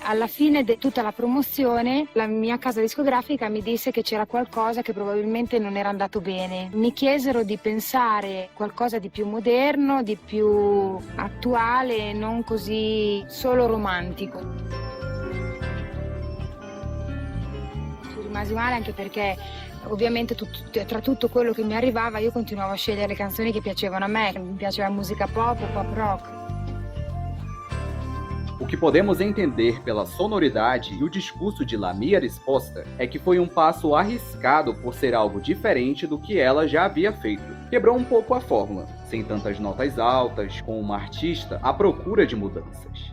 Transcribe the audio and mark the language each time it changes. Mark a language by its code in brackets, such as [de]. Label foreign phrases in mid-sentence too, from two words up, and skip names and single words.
[it] Alla fine di tutta la promozione la mia casa discografica mi disse che c'era qualcosa che probabilmente non era andato bene, mi chiesero di pensare qualcosa di più moderno, di più attuale, non così solo romantico. Rimasi male anche perché ovviamente tra tutto quello che mi arrivava io continuavo a scegliere le canzoni che piacevano a me, mi piaceva musica pop rock. [pt] O que podemos entender pela sonoridade e o discurso de La Mia Risposta é que foi um passo arriscado por ser algo diferente do que ela já havia feito. Quebrou um pouco a fórmula, sem tantas notas altas, com uma artista à procura de mudanças.